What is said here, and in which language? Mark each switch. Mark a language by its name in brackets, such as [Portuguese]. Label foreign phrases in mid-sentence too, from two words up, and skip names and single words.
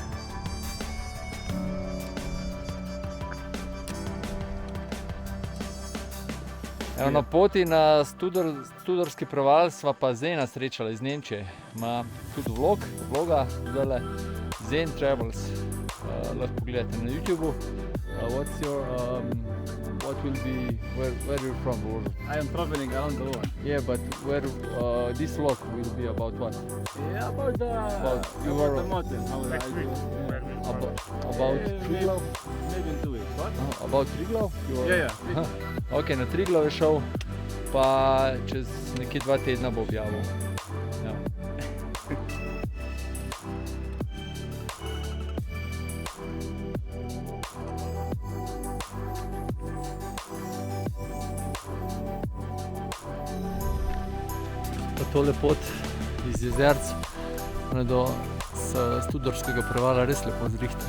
[Slovenian] Evo, na poti na Studarski preval sva pa Zena srečala iz Nemčije. Ima tudi vloga, Zen Travels. Lahko pogledate na YouTubeu. [English] What will be, where you're from? I am traveling around the world. Yeah, but where this vlog will be about what? Yeah, about the mountain. How I do. About Triglav? Maybe in 2 weeks. What? About Triglav? Yeah. [Slovenian] Ok, na Triglav je šel, pa čez nekje 2 tedna bo objavil. Ja. Tole pot iz Jezerc do Studarskega prevala res lepo zrihtala.